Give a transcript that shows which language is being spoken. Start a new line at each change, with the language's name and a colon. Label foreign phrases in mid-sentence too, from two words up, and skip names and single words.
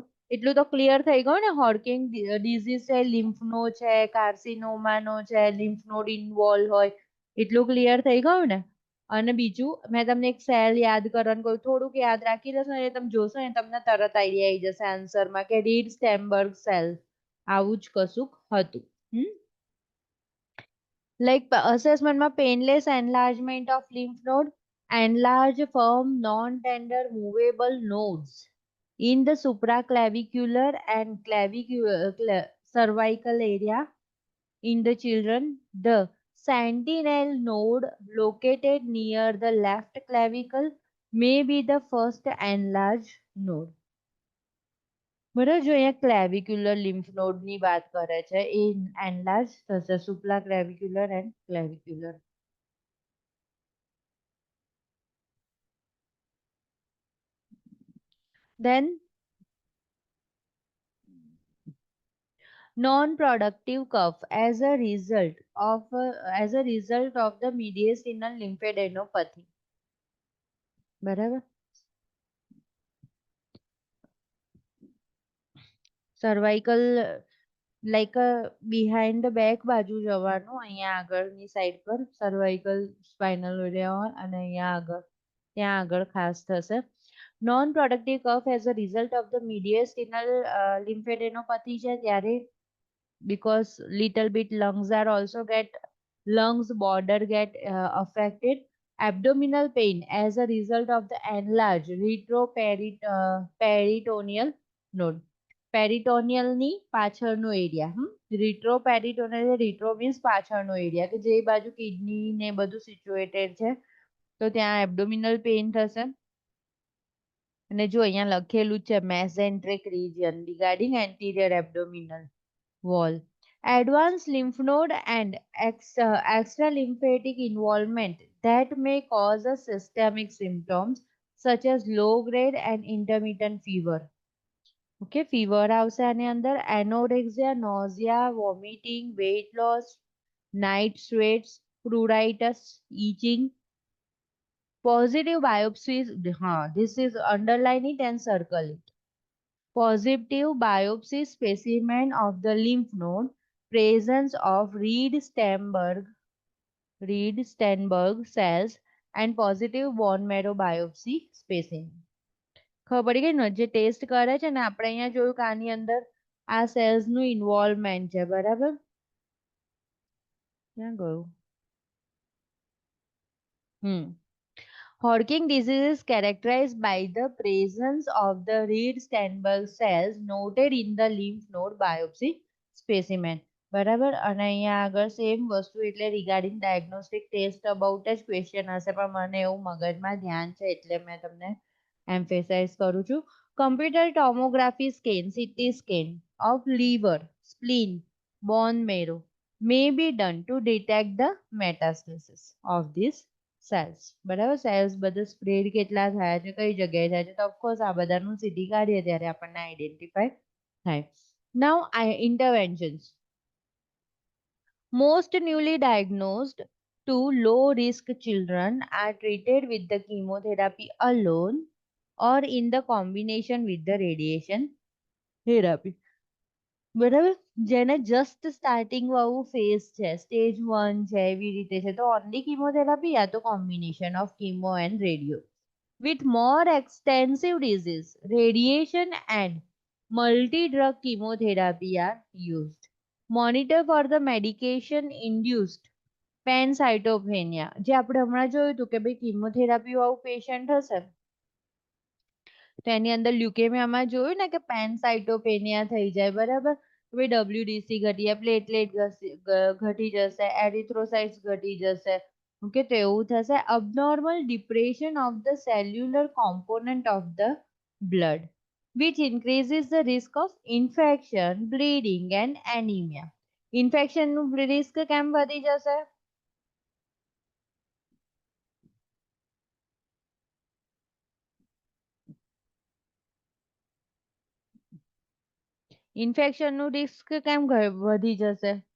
Gujarati: એટલું તો ક્લિયર થઈ ગયું ને, હોડકિન ડિઝીઝ છે,
English: lymph node
Gujarati: છે, કાર્સિનોમા નો છે,
English: lymph node
Gujarati: ઇન્વોલ્વ હોય, એટલું ક્લિયર થઈ ગયું ને. અને બીજું મેં તમને એક સેલ યાદ કરવાનું કહ્યું, થોડુંક યાદ રાખી લેશો ને તમે જોશો ને તમને તરત આઈડિયા આવી જશે આન્સરમાં કે રીડ સ્ટેમ્બર્ગ સેલ આવું જ કશુંક હતું.
English: like assessmentમાં painless enlargement of lymph node, enlarge firm non-tender movable nodes in the supraclavicular and cervical area in the children. The sentinel node located near the left clavicle may be the first enlarged node.
Gujarati: બરાબર, જો અહીંયા ક્લેવિક્યુલર
English: lymph node
Gujarati: ની વાત કરે છે એ એનલાર્જ થશે,
English: supra clavicular and clavicular. Then non-productive cough as a result of the mediastinal lymphadenopathy.
Gujarati: બરાબર, સર્વાઇકલ લાઈક
English: behind the back
Gujarati: બાજુ જવાનું, અહીંયા આગળની સાઈડ પર
English: cervical spinal area
Gujarati: અને અહીંયા આગળ ત્યાં આગળ ખાસ થશે.
English: non productive cough as a result of the mediastinal lymphadenopathy
Gujarati: છે ત્યારે,
English: because little bit lungs are also get lungs border get affected. Abdominal pain as a result of the enlarged retroperitoneal node.
Gujarati: પેરિટોનિયલની પાછળનો એરિયા, રિટ્રોપેરિટોનિયલ,
English: retro means
Gujarati: પાછળનો એરિયા કે જે બાજુ કિડની ને બધું સિચ્યુએટેડ છે, તો ત્યાં
English: abdominal pain
Gujarati: થશે. અને જો અહીંયા લખેલું છે
English: mesenteric region regarding anterior abdominal wall. Advanced lymph node and extra lymphatic involvement that may cause a systemic symptoms such as low grade and intermittent fever.
Gujarati: Okay, fever આવશે આની અંદર,
English: anorexia, nausea, vomiting, weight loss, night sweats, pruritus, itching. Positive biopsies, this is underline it and circle it. Positive biopsy specimen of the lymph node, presence of Reed-Steinberg cells and positive bone marrow biopsy specimen.
Gujarati: ખબર પડી ગઈ ને, જે ટેસ્ટ કરે છે ને આપણે અહીંયા જોયું કે આની અંદર આ સેલ્સ નું ઇન્વોલ્વમેન્ટ છે, બરાબર? ક્યાં ગયું?
English: Hodgkin disease is characterized by the presence of the Reed-Steinberg cells noted in the lymph node biopsy specimen.
Gujarati: બરાબર, અને અહીંયા આગળ સેમ વસ્તુ એટલે
English: regarding diagnostic test about
Gujarati: જ ક્વેશ્ચન હશે, પણ મને એવું મગજમાં ધ્યાન છે એટલે મેં તમને એમ્ફેસાઇઝ કરું છું.
English: computer tomography scan, CT scan of liver, spleen, bone marrow may be done to detect the metastasis of these સેલ્સ.
Gujarati: બરાબર, સેલ્સ બધા સ્પ્રેડ કેટલા થયા છે, કઈ જગ્યાએ થયા છે, તો ઓફકોર્સ આ બધાનું સીટી કાઢીએ ત્યારે આપણને આઈડેન્ટિફાય થાય.
English: now interventions. Most newly diagnosed to low risk children are treated with the chemotherapy alone or in the combination with the radiation therapy. બરાબર, જેને just starting વાળું ફેઝ છે, સ્ટેજ 1 છે, એવી રીતે છે, તો only chemotherapy યા તો combination of chemo and radio. With more extensive disease, radiation and multi-drug chemotherapy are used. Monitor for the medication induced pancytopenia.
Gujarati: જે આપણે હમણાં જોયું હતું કે ભાઈ કીમોથેરાપી વાળું પેશન્ટ હશે તો એની અંદર લ્યુકેમિયામાં જોયું ને કે પેનસાઇટોપેનિયા થઈ જાય, બરાબર? હવે WDC ઘટી જાય, પ્લેટલેટ ઘટી જશે, એરિથ્રોસાઇટ્સ ઘટી જશે.
English: ઓકે,
Gujarati: તો એવું થશે.
English: abnormal depression of the cellular component of the blood which increases the risk of infection, bleeding and anemia.
Gujarati: ઇન્ફેક્શન નું રિસ્ક કેમ વધી જશે? ઇન્ફેક્શન નું રિસ્ક કેમ વધી જશે?